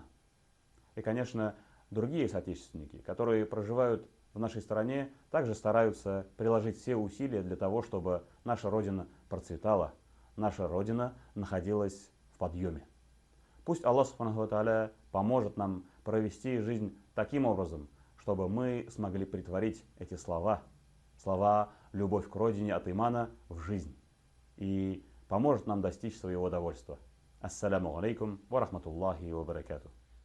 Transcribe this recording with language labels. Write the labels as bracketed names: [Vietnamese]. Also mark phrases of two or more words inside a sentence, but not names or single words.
[Russian] И, конечно, другие соотечественники, которые проживают в нашей стране, также стараются приложить все усилия для того, чтобы наша Родина процветала, наша Родина находилась в подъеме. Пусть [Arabic] الله سبحانه وتعالى [Russian] поможет нам провести жизнь таким образом, чтобы мы смогли претворить эти слова «любовь к Родине» от имана в жизнь. И поможет нам достичь своего довольства. [Arabic] السلام عليكم ورحمة الله وبركاته.